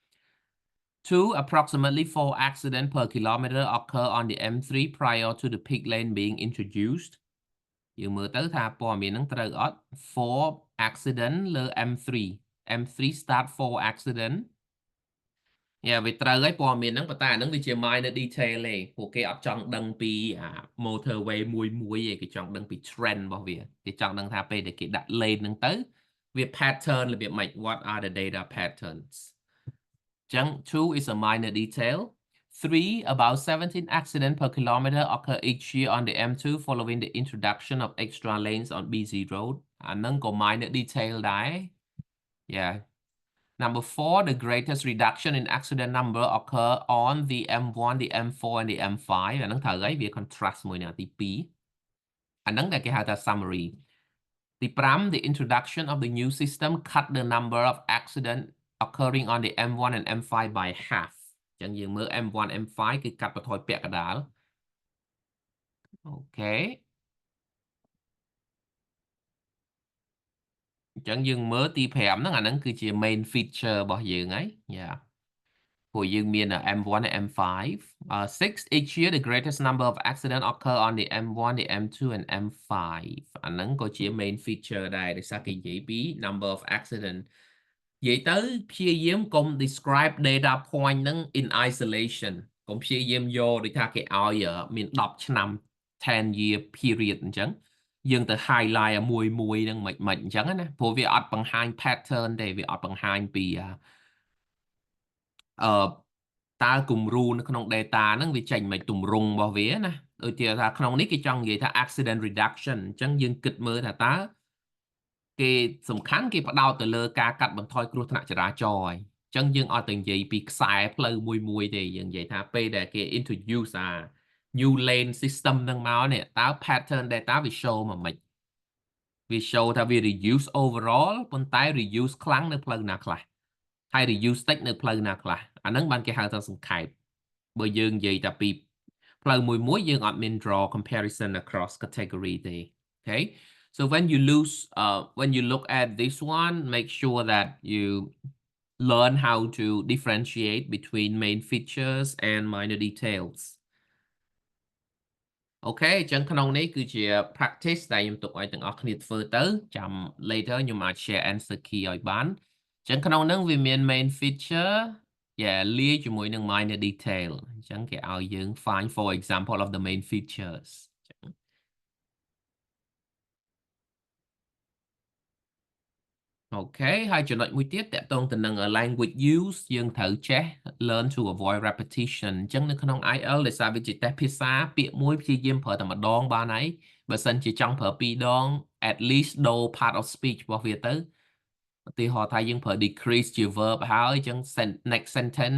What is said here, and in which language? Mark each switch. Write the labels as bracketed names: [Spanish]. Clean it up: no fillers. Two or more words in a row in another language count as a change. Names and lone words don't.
[English] Two, approximately 4 accidents per kilometer occur on the M3 prior to the peak lane being introduced [Khmer] យើងមើលទៅថាព័ត៌មានហ្នឹងត្រូវអត់ 4 accident លើ M3 M3 start 4 accident វាត្រូវហើយព័ត៌មានហ្នឹងប៉ុន្តែអាហ្នឹងវាជា [English] minor detail [Khmer] ទេ ពួកគេអត់ចង់ដឹងពី motorway មួយទេគេចង់ដឹងពី trend របស់វាគេចង់ដឹងថាពេលដែលគេដាក់ lane ហ្នឹងទៅវា pattern របៀបម៉េច [English] what are the data patterns ចឹង two is a minor detail Three, about 17 accidents per kilometer occur each year on the M2 following the introduction of extra lanes on BZ Road. [Khmer] អាហ្នឹងក៏ [English] minor detail [Khmer] ដែរ Yeah. [English] Number 4, the greatest reduction in accident number occur on the M1, the M4 and the M5. [Khmer] អាហ្នឹងត្រូវហើយវា contrast មួយនឹងទី2អាហ្នឹងដែលគេហៅថា summary ទី5 [English] the introduction of the new system cut the number of accidents occurring on the M1 and M5 by half [Khmer] អញ្ចឹងយើងមើល M1 M5 គឺកាត់បន្ថយពាក់កណ្ដាលអូខេ អញ្ចឹងយើងមើលទី5ហ្នឹងអាហ្នឹងគឺជា [English] main feature [Khmer] របស់យើងហើយយ៉ាព្រោះយើងមាន M1 and M5 [English] Six, each year the greatest number of accidents occur on the M1 the M2 and M5 [Khmer] អាហ្នឹងក៏ជា [English] main feature [Khmer] ដែរដោយសារគេនិយាយពី [English] number of accident [Khmer] និយាយទៅព្យាយាមកុំ [English] describe data point [Khmer] ហ្នឹង [English] in isolation [Khmer] កុំព្យាយាមយកដូចថាគេឲ្យមាន10ឆ្នាំ10 [English] year period [Khmer] អញ្ចឹងយើងទៅ highlight មួយហ្នឹងមិនអញ្ចឹងណាព្រោះវាអត់បង្ហាញ pattern ទេវាអត់បង្ហាញពី តើគំរូនៅក្នុង data ហ្នឹងវាចេញមិនទម្រង់របស់វាណាដូចជាថាក្នុងនេះគេចង់និយាយថា [English] accident reduction [Khmer] អញ្ចឹងយើងគិតមើលថាតើគេសំខាន់គេ ផ្ដោតទៅលើការកាត់បន្ថយគ្រោះថ្នាក់ចរាចរណ៍ហើយអញ្ចឹងយើងអត់ទៅនិយាយពីខ្សែផ្លូវមួយទេយើងនិយាយថាពេលដែល គេ [English] introduce new lane system [Khmer] ហ្នឹងមកនេះតើ [English] pattern data [Khmer] វា show មកម៉េចវា show ថាវា [English] reduce overall [Khmer] ប៉ុន្តែ reduce ខ្លាំងនៅផ្លូវណាខ្លះហើយ reduce តិចនៅផ្លូវណាខ្លះអាហ្នឹងបានគេហៅថាសង្ខេបបើយើងនិយាយតែពីផ្លូវមួយយើងអត់មាន [English] draw comparison across category [Khmer] ទេ [English] okay so when you look at this one make sure that you learn how to differentiate between main features and minor details [Khmer] អូខេអញ្ចឹងក្នុងនេះគឺជា practice ដែលខ្ញុំទុកឲ្យទាំងអស់គ្នាធ្វើទៅចាំ later ខ្ញុំអាច [English] share answer key [Khmer] ឲ្យបានអញ្ចឹងក្នុងហ្នឹងវាមាន [English] main feature [Khmer] លាយជាមួយនឹង [English] minor detail [Khmer] អញ្ចឹងគេឲ្យយើង [English] find for example of the main features [Khmer] អូខេហើយចំណុចមួយទៀតតកតងទៅនឹង [English] language use [Khmer] យើងត្រូវចេះ [English] learn to avoid repetition [Khmer] អញ្ចឹងនៅក្នុង IELTS ដោយសារវាជាតេស្តភាសាពាក្យមួយព្យាយាមប្រើតែម្ដងបានហើយបើសិនជាចង់ប្រើ2ដង [English] at least [Khmer] ដូរ [English] part of speech [Khmer] របស់វាទៅទីហោថាយើងប្រើ decrease ជា verb ហើយអញ្ចឹង [English] next sentence